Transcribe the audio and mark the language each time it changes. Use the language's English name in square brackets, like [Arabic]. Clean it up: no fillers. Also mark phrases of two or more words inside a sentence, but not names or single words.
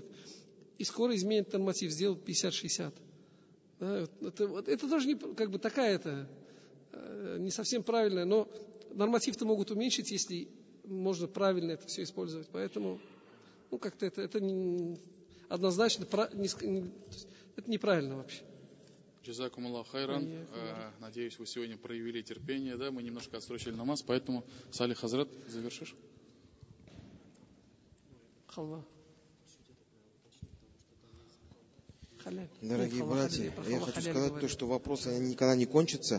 [Russian] И скоро изменят норматив, сделают 50-60. Да, это тоже не, как бы такая-то, не совсем правильная, но норматив-то могут уменьшить, если можно правильно это все использовать. Поэтому, как-то это не... Однозначно, это неправильно вообще. [Arabic] جزاكم الله خيرا. [Russian] Надеюсь, вы сегодня проявили терпение, да? Мы немножко отсрочили намаз, поэтому, Салих Хазрат, завершишь? Дорогие братья, я хочу сказать то, что вопросы никогда не кончатся.